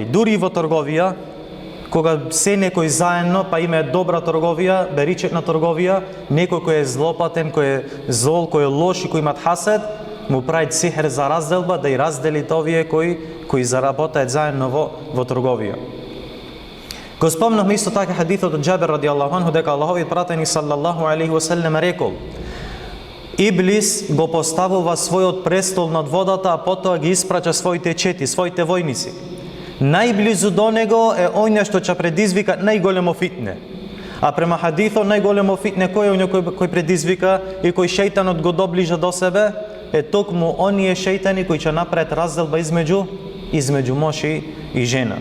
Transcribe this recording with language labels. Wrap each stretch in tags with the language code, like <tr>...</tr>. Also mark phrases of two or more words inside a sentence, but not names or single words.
<mk>Дури во трговија, кога се некој заедно, па има добра трговија, беричетна трговија, некој кој е злопатен, кој е зол, кој е лош и кој имат хасед, му прави сихер за разделба, да и раздели овие кои заработаат заедно во трговија. Го спомнавме исто така хадисот од Џабир</mk> <ar>رضي الله عنه,</ar> <mk>дека Аллаховиот пратеник</mk> <ar>صلى الله عليه وسلم</ar> <mk>рекол: Иблис го поставува својот престол над водата, а потоа ги испраќа своите чети, своите војници. Најблизу до него е оној што ќе предизвика најголемо фитне. А према хадисот, најголемо фитне кој е оној кој предизвика и кој шејтанот го доближа до себе, е токму оние шејтани кои ќе направат разделба измеѓу муж и жена.</mk>